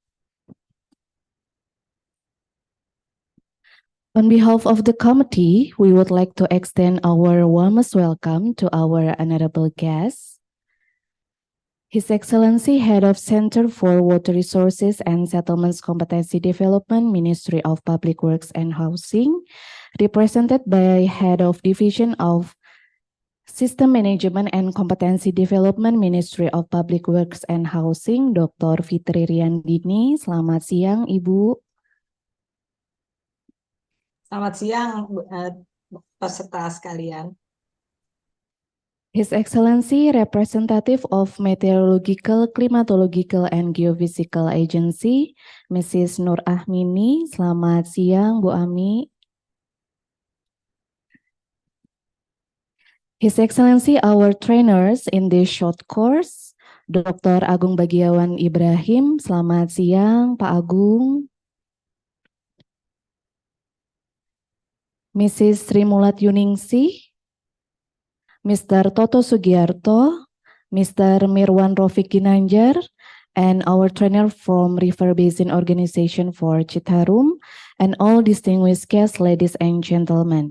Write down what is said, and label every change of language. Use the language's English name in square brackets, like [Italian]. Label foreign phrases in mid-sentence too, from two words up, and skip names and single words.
[English] On behalf of the committee, we would like to extend our warmest welcome to our honorable guest, His Excellency Head of Center for Water Resources and Settlements Competency Development, Ministry of Public Works and Housing, represented by Head of Division of System Management and Competency Development, Ministry of Public Works and Housing, Dr. [Indonesian] Fitri Riandini. Selamat siang, Ibu. Selamat siang peserta sekalian. [English] His Excellency Representative of Meteorological, Climatological, and Geophysical Agency, Mrs. [Indonesian] Nur Ahmini. Selamat siang, Bu Ami. [English] His Excellency, our trainers in this short course, Dr. [Indonesian] Agung Bagiawan Ibrahim. Selamat siang, Pak Agung. [English] Mrs. Sri Mulat Yuningsih, Mr. Toto Sugiarto, Mr. Mirwan Rofik Ginanjar, and our trainer from River Basin Organization for Citarum, and all distinguished guests, ladies and gentlemen.